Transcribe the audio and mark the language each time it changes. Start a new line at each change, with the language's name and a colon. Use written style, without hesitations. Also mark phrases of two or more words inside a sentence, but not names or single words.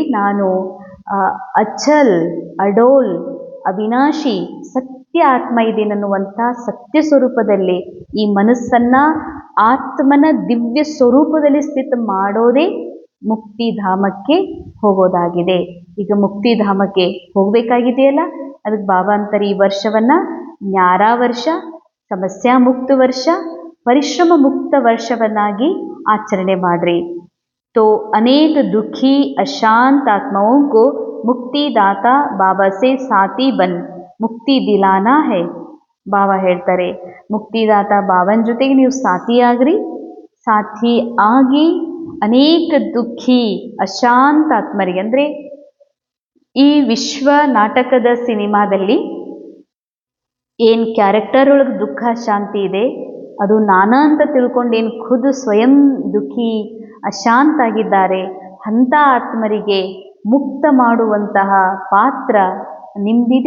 Kannada: ನಾನು ಅಚಲ್, ಅಡೋಲ್, ಅವಿನಾಶಿ, ಸತ್ಯ ಆತ್ಮ ಇದೇನನ್ನುವಂಥ ಸತ್ಯ ಸ್ವರೂಪದಲ್ಲಿ ಈ ಮನಸ್ಸನ್ನ ಆತ್ಮನ ದಿವ್ಯ ಸ್ವರೂಪದಲ್ಲಿ ಸ್ಥಿತ ಮಾಡೋದೇ ಮುಕ್ತಿಧಾಮಕ್ಕೆ ಹೋಗೋದಾಗಿದೆ. ಈಗ ಮುಕ್ತಿಧಾಮಕ್ಕೆ ಹೋಗಬೇಕಾಗಿದೆಯಲ್ಲ, ಅದಕ್ಕೆ ಬಾಬಾ ಅಂತಾರೆ ಈ ವರ್ಷವನ್ನ ನ್ಯಾರಾ ವರ್ಷ, ಸಮಸ್ಯಾ ಮುಕ್ತ ವರ್ಷ, ಪರಿಶ್ರಮ ಮುಕ್ತ ವರ್ಷವನ್ನಾಗಿ ಆಚರಣೆ ಮಾಡ್ರಿ.
Hindi: तो अनेक दुखी अशांत आत्माओं को मुक्तिदाता बाबा से साथी बन मुक्ति दिलाना है.
Kannada: ಬಾಬಾ ಹೇಳ್ತಾರೆ ಮುಕ್ತಿದಾತ ಬಾಬನ ಜೊತೆಗೆ ನೀವು ಸಾಥಿ ಆಗ್ರಿ. ಸಾಥಿ ಆಗಿ ಅನೇಕ ದುಃಖಿ ಅಶಾಂತ ಆತ್ಮರಿಗೆ, ಅಂದರೆ ಈ ವಿಶ್ವ ನಾಟಕದ ಸಿನಿಮಾದಲ್ಲಿ ಏನು ಕ್ಯಾರೆಕ್ಟರ್ ಒಳಗೆ ದುಃಖ ಶಾಂತಿ ಇದೆ ಅದು ನಾನಾ ಅಂತ ತಿಳ್ಕೊಂಡೇನು ಖುದ್ದು ಸ್ವಯಂ ದುಃಖಿ ಅಶಾಂತ ಆಗಿದ್ದಾರೆ ಅಂಥ ಆತ್ಮರಿಗೆ ಮುಕ್ತ ಮಾಡುವಂತಹ ಪಾತ್ರ ನಿಮ್ದಿದೆ.